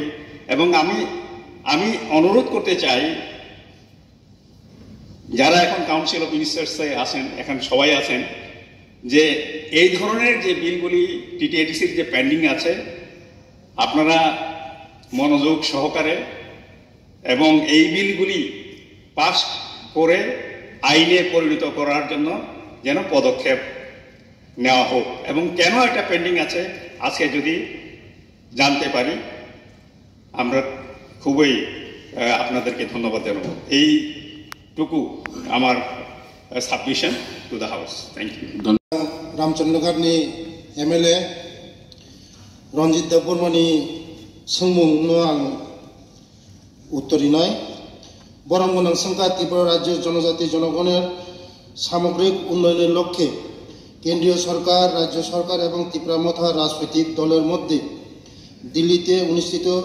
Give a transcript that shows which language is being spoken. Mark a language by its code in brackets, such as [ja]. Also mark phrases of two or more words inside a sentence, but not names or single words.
[bn] এবং আমি অনুরোধ করতে চাই যারা এখন [en] council of ministers [bn] আছেন, এখন সবাই আছেন, যে এই ধরনের যে বিলগুলি টিটিআইডিসির যে পেন্ডিং আছে আপনারা মনোযোগ সহকারে এবং এই বিলগুলি পাস করে আইনে পরিণত করার জন্য যেন পদক্ষেপ নেওয়া হোক। এবং কেন এটা পেন্ডিং আছে আজকে যদি জানতে পারি আমরা খুবই আপনাদেরকে ধন্যবাদ জানাবো। এইটুকু আমার [en] submission to the house. Thank you. [trk] रामचंद्रगढ़नि एमएलए रंजित देवबर्मानि सोंमुंनो आं उत्तरिनाय बरम गोनां [bn] সংখ্যা ত্রিপুরা রাজ্য জনজাতি জনগণের সামগ্রিক উন্নয়নের লক্ষ্যে কেন্দ্রীয় সরকার রাজ্য সরকার এবং ত্রিপুরা মথা রাজনৈতিক দলের মধ্য দিল্লিতে অনুষ্ঠিত